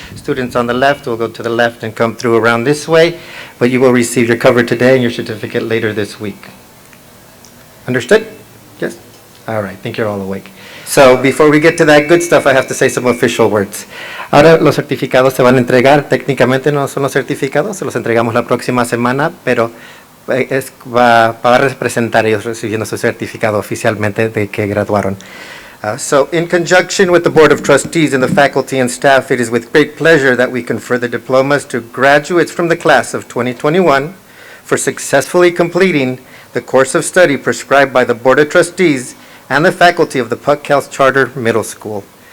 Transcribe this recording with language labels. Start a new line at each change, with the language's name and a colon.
English: Students on the left will go to the left and come through around this way. But you will receive your cover today and your certificate later this week. Understood? Yes? All right, I think you're all awake. So before we get to that good stuff, I have to say some official words.
Spanish: Ahora los certificados se van a entregar. Técnicamente no son los certificados, se los entregamos la próxima semana, pero va a representar ellos recibiendo su certificado oficialmente de que graduaron.
English: So in conjunction with the Board of Trustees and the faculty and staff, it is with great pleasure that we confer the diplomas to graduates from the class of 2021 for successfully completing the course of study prescribed by the Board of Trustees and the faculty of the PUC CALS Charter Middle School.